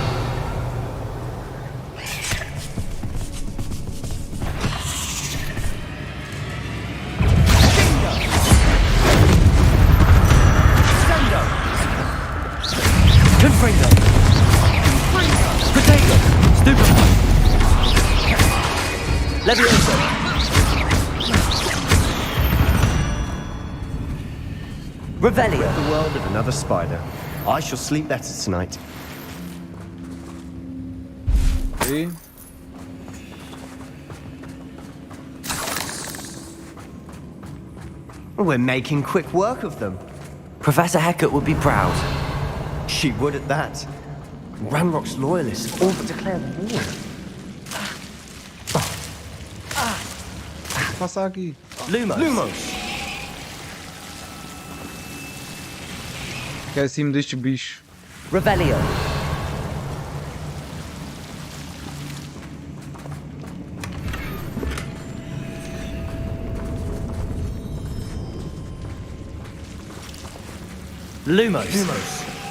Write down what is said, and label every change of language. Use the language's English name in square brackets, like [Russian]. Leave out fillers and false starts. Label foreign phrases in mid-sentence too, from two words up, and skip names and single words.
[English] Confringo. Potato. Stupefy. Levioso. Revelio. the world of another spider. I shall sleep better tonight. Ok. We're making quick work of them. Professor Hecat would be proud. She would at that. Ranrock's loyalists all but declared war. [Portuguese] Passar aqui. Lumos! Esqueci-me deste bicho. Revelio. Lumos.